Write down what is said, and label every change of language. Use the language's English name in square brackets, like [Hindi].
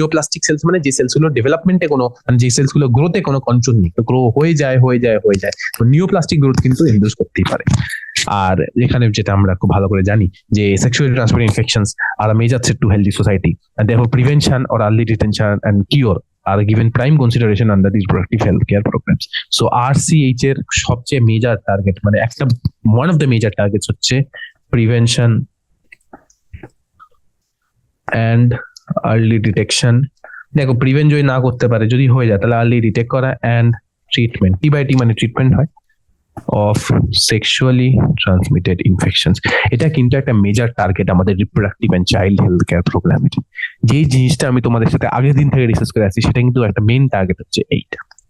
[Bangla] Neoplastic sales মানে যে sales গুলো ডেভেলপমেন্টে কোনো, মানে যে সেলস গুলো গ্রোথে কোনো কন্ট্রোল নেই, তো গ্রো হয়ে যায়, তো নিওপ্লাস্টিক গ্রোথ কিন্তু ইনডিউস করতেই পারে। আর এখানে যেটা আমরা খুব ভালো করে জানি যে [English] Sexually transmitted infections are a major threat to healthy society, and therefore prevention or early detection and cure are given prime consideration under these reproductive healthcare programs. [Bangla] So RCH এর সবচেয়ে মেজর টার্গেট, মানে একটা [English] one of the major targets [Bangla] হচ্ছে prevention [English] and early detection. [Bangla] দেখো prevent যদি না করতে পারে, যদি হয়ে যায়, তাহলে আর্লি ডিটেক্ট করা, and ট্রিটমেন্ট, টি মানে ট্রিটমেন্ট হয় অফ সেক্সুয়ালি ট্রান্সমিটেড ইনফেকশনস। এটা কিন্তু একটা মেজর টার্গেট আমাদের reproductive and child health care প্রোগ্রামের। যেই জিনিসটা আমি তোমাদের সাথে আগের দিন থেকে রিসার্চ করে আসছি, সেটা কিন্তু একটা মেইন টার্গেট হচ্ছে এইটা।